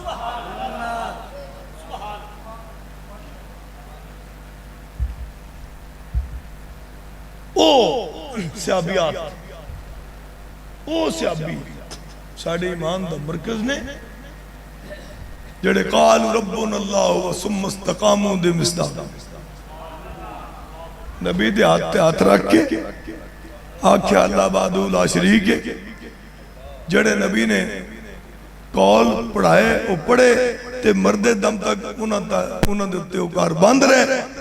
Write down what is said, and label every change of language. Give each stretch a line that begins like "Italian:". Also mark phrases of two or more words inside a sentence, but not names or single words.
Punjabi: ਸਹਾਬੀਆਤ ਓ ਸਹਾਬੀ ਸਾਡੇ ਈਮਾਨ ਦਾ ਮਰਕਜ਼ ਨੇ ਜਿਹੜੇ
Arabic: قال ربنا الله و ثم استقاموا
Punjabi: ਦੇ ਮਿਸਦਾਕ ਨਬੀ ਦੇ ਹੱਥ ਰੱਖ ਕੇ ਆਖਿਆ
Arabic: الله وحده لا شريك
Punjabi: है। ਜਿਹੜੇ ਨਬੀ ਨੇ ਕੌਲ ਪੜ੍ਹਾਏ ਵੋ ਪੜ੍ਹੇ ਤੇ ਮਰਦੇ ਦਮ ਤਕ ਉਨ੍ਹਾਂ ਦੇ ਉੱਤੇ ਕਾਰ ਬੰਦ ਰਹੇ।